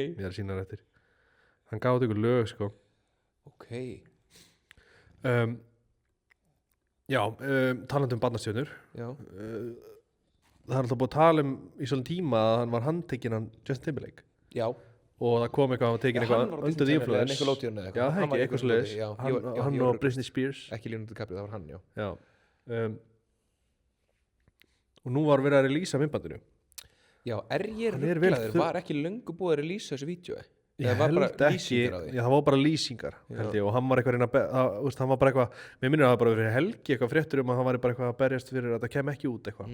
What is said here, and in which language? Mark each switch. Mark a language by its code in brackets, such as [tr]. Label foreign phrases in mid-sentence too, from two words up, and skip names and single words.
[is] Ég er að sína eftir. Hann gáði ykkur lög sko. Ok. Já, talandi barnastjörnur. Já. Það er alltaf búið að tala í svona tíma að hann var handtekinn hann Justin Timberlake. Já. Og það kom eitthvað að tekin eitthvað [en] under the influence. [is] Nickelodeon eða Já, það ekki, eitthvað svoleiðis. Hann og Britney Spears. Ekki Leonardo DiCaprio, það var hann, já. Já. Og nú var verið að releasa myndbandinu. Já, ég Hann er vel rugglaður, var ekki löngu búið að releasa þessu vídeo? Ég held ekki, já, það var bara lýsingar held ég, og hann var eitthvað hann var bara eitthvað, mér minnir að það var bara fyrir helgi eitthvað fréttur um að hann var bara eitthvað að berjast fyrir að það kem ekki út eitthvað.